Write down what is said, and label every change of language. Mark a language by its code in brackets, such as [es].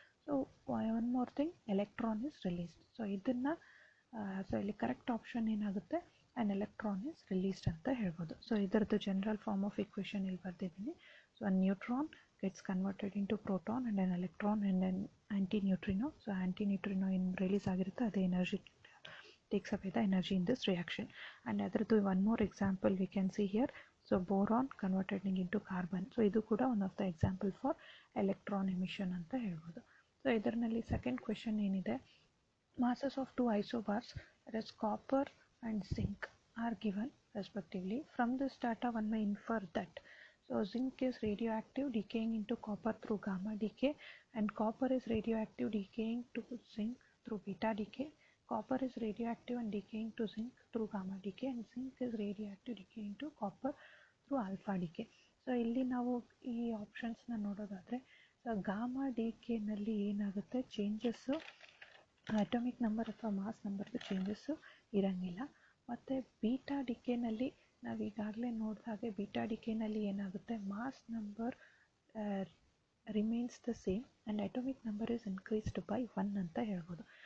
[en] So one more thing, electron is released. So ಇದನ್ನು so ಇಲ್ಲಿ correct option ಏನಾಗುತ್ತೆ, an electron is released [kn] ಅಂತ ಹೇಳ್ಬೋದು. [en] so ಇದರದ್ದು general form of equation [kn] ಇಲ್ಲಿ ಬರ್ತಿದ್ದೀನಿ. [en] So a neutron gets converted into proton and an electron and an antineutrino. So antineutrino [kn] ಏನು release ಆಗಿರುತ್ತೆ, ಅದೇ [en] Energy takes away the energy in this reaction. And ಅದರದ್ದು one more example we can see here. So boron converted into carbon. So [kn] ಇದು ಕೂಡ [en] one of the example for electron emission [kn] ಅಂತ ಹೇಳ್ಬೋದು. [en] ಸೊ ಇದರಲ್ಲಿ second question ಏನಿದೆ, masses of two isobars, that is copper and zinc, are given respectively. From this data one may infer that zinc is radioactive decaying into copper through gamma decay, and copper is radioactive decaying to zinc through beta decay. Copper is radioactive and decaying to zinc through gamma decay, and zinc is radioactive decaying to copper through alpha decay. [kn] So ಇಲ್ಲಿ ನಾವು ಈ ಆಪ್ಷನ್ಸ್ನ ನೋಡೋದಾದರೆ, so gamma ಡಿಕೆನಲ್ಲಿ ಏನಾಗುತ್ತೆ, changes atomic number ಅಥವಾ mass ನಂಬರ್ದು changes ಇರೋಂಗಿಲ್ಲ. ಮತ್ತು beta ಡಿಕೆನಲ್ಲಿ ನಾವು ಈಗಾಗಲೇ ನೋಡಿದ ಹಾಗೆ ಬೀಟಾ ಡಿಕೆನಲ್ಲಿ ಏನಾಗುತ್ತೆ, [en] mass number remains the same and atomic number is increased by 1 [kn] ಅಂತ ಹೇಳ್ಬೋದು.